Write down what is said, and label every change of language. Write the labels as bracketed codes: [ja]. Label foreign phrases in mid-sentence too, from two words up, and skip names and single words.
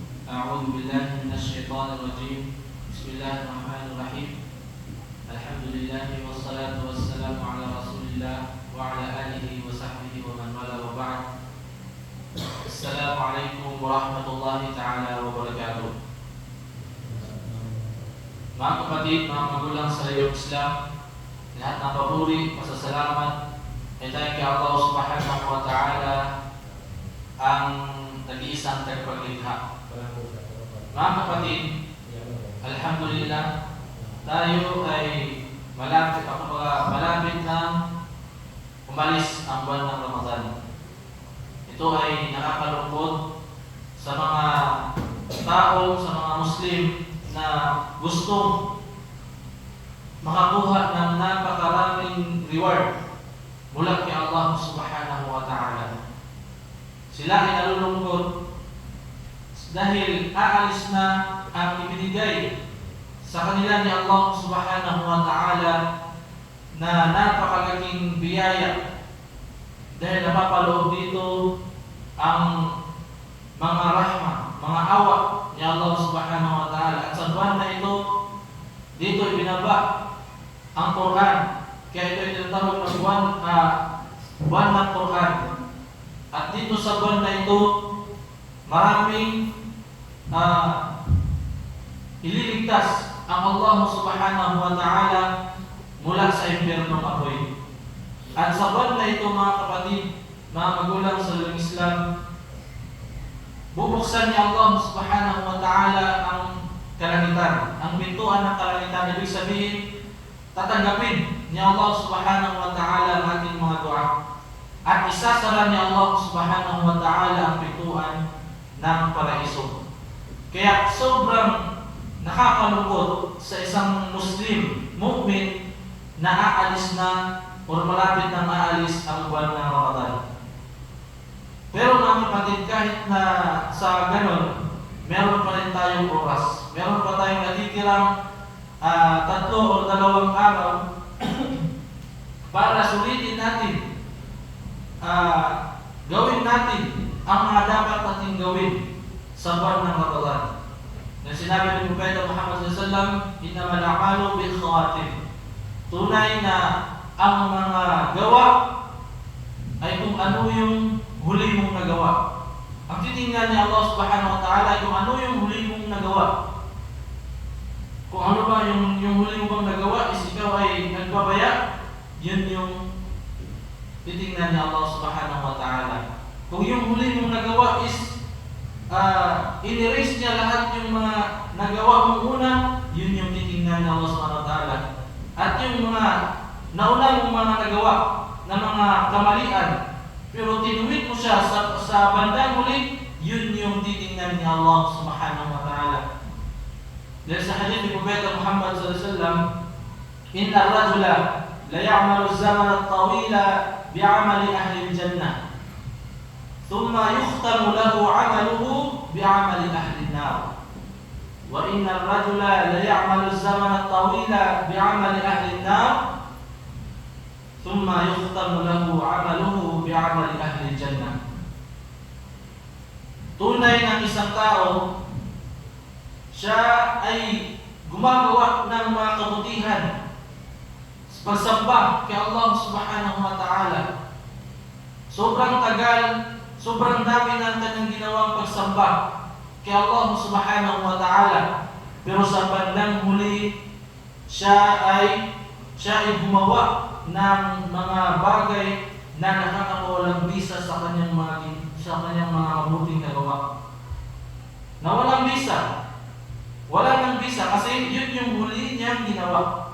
[ar] أعوذ بالله من الشيطان الرجيم. بسم الله الرحمن الرحيم. الحمد لله والصلاة والسلام على رسول الله وعلى آله وصحبه ومن والاه وبعد. السلام عليكم ورحمة الله تعالى wabarakatuh. [tl] Mga kapatid, mga magulang sa iyong Islam, lahat ng papuri, pasasalamat ay tayo kay Allah [ar] سبحانه وتعالى, [tl] ang nag-iisang tagapaglikha. Mga kapatid, alhamdulillah, tayo ay malapit na umalis ang buwan ng Ramadan. Ito ay nakakalungkot sa mga tao, sa mga Muslim na gustong makakuha ng napakaraming reward mula kay Allah [ar] سبحانه وتعالى. [tl] Sila ay nalulungkot dahil aalis na ang ibinigay sa kanila ni Allah [ar] سبحانه وتعالى [tl] na napakalaking biyaya, dahil napapaloob dito ang mga rahma, mga awa ni Allah [ar] سبحانه وتعالى. [tl] At sa buwan na ito, dito ibinaba ang Quran. Kaya ito ay tinatawag na buwan ng Quran. At dito sa buwan na ito, maraming ililigtas ang Allah [ar] سبحانه وتعالى [tl] mula sa impyernong apoy. At sa buwan na ito, mga kapatid, mga magulang sa Islam, bubuksan ni Allah [ar] سبحانه وتعالى [tl] ang kalangitan, ang pintuan ng kalangitan. Ibig sabihin, tatanggapin ni Allah [ar] سبحانه وتعالى [tl] ang ating mga dua. At isasara ni Allah [ar] سبحانه وتعالى [tl] ang pintuan ng paraiso. Kaya sobrang nakakalungkot sa isang Muslim, mu'min, na aalis na o malapit na aalis ang buwan ng Ramadan. Pero mga kapatid, kahit na sa ganon, meron pa rin tayong oras. Meron pa tayong natitirang 3 o 2 araw para sulitin natin, gawin natin ang mga dapat natin gawin sa buwan ng Ramadan. Na sinabi ni Propeta Muhammad [ar] صلى الله عليه وسلم، إنما الأعمال بالخواتيم. [tl] Tunay na ang mga gawa ay kung ano yung huli mong nagawa. Ang titingnan ni Allah [ar] سبحانه وتعالى [tl] ay kung ano yung huli mong nagawa. Kung ano ba yung huli mo bang nagawa is ikaw ay nagbabaya, yun yung titingnan ni Allah [ar] سبحانه وتعالى. [tl] Kung yung huli mong nagawa is in-erase niya lahat yung mga nagawa mong una, yun yung titingnan ni Allah [ar] سبحانه وتعالى. [tl] At yung mga nauna mong mga nagawa na mga kamalian, pero tinuwid mo siya sa bandang huli, yun yung titingnan ni Allah [ar] سبحانه وتعالى. [tl] Dahil sa hadith ni Propeta Muhammad [ar] صلى الله عليه وسلم، إن الرجل ليعمل الزمن الطويل بعمل أهل الجنة، ثم يختم له عمله بعمل أهل النار. وإن الرجل ليعمل الزمن الطويل بعمل أهل النار, ثم يختم له عمله بعمل أهل الجنة. [tl] Tunay ng isang tao, siya ay gumagawa ng mga kabutihan, pagsamba kay Allah [ar] سبحانه وتعالى. [tl] Sobrang tagal, sobrang dami ng kanyang ginawang pagsamba kay Allah [ar] سبحانه وتعالى. [tl] Pero sa bandang huli, siya ay gumawa ng mga bagay na nakakawalang bisa sa kanyang mga mabuting nagawa. Na walang bisa. Wala nang bisa kasi yun yung huli niyang ginawa.